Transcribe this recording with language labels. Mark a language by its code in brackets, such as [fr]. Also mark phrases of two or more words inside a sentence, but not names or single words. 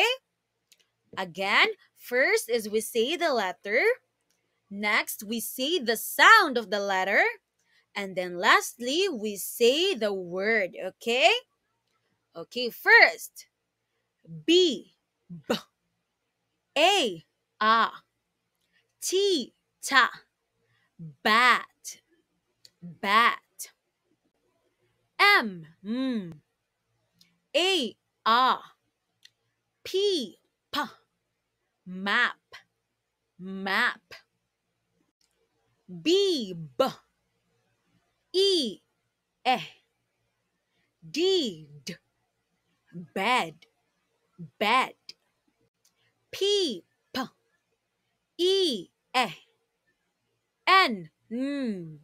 [en] Again, first is we say the letter. Next, we say the sound of the letter. And then lastly, we say the word. Okay? Okay, first. B. B. A. A. T. Ta. Bat. Bat. M. M. A. A. P. P. Map. Map. B. B. E. Eh. D. D. Bed. Bed. P. P. E. Eh. N. N.